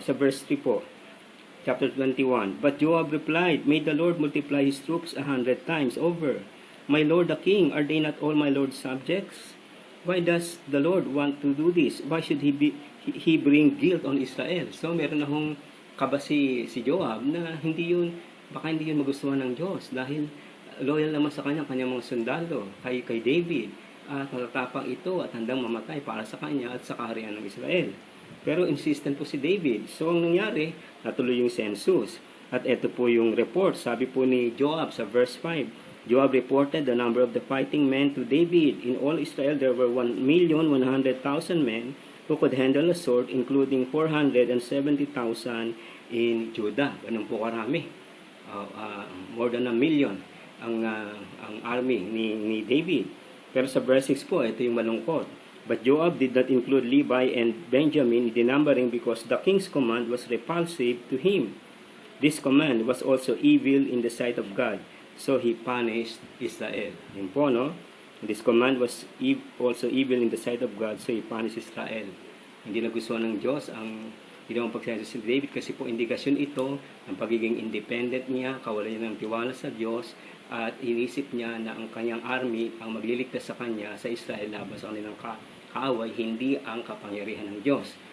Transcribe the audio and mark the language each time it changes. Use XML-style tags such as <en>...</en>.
<tl>Sa verse 3 po,</tl> <en>chapter 21, But Joab replied, May the Lord multiply his troops 100 times over. My lord the king, are they not all my lord's subjects? Why does the Lord want to do this? Why should he bring guilt on Israel?</en> <tl>So meron na hong kabasi si Joab na baka hindi yun magustuhan ng Diyos dahil loyal naman sa kanyang mga sundalo kay David at natatapang ito at handang mamatay para sa kanya at sa kaharian ng Israel. Pero insistent po si David. So ang nangyari, natuloy yung census. At ito po yung report. Sabi po ni Joab sa verse 5.</tl> <en>Joab reported the number of the fighting men to David. In all Israel, there were 1,100,000 men who could handle a sword, including 470,000 in Judah.</en> <tl>Ganun po karami.</tl> <en>More than</en> <tl>1,000,000 ang army ni David. Pero sa verse 6 po, ito yung malungkot.</tl> <en>But Joab did not include Levi and Benjamin in the numbering because the king's command was repulsive to him. This command was also evil in the sight of God. So he punished Israel.</en> <tl>Yun po, no?</tl> <en>This command was also evil in the sight of God. So he punished Israel.</en> <tl>Hindi nagustuhan ng Diyos ang ginawang pagsasya si David kasi po indikasyon ito ng pagiging independent niya, kawalan niya ng tiwala sa Diyos, at inisip niya na ang kanyang army ang magliligtas sa kanya sa Israel laban sa kanilang kaaway, hindi ang kapangyarihan ng Diyos.</tl>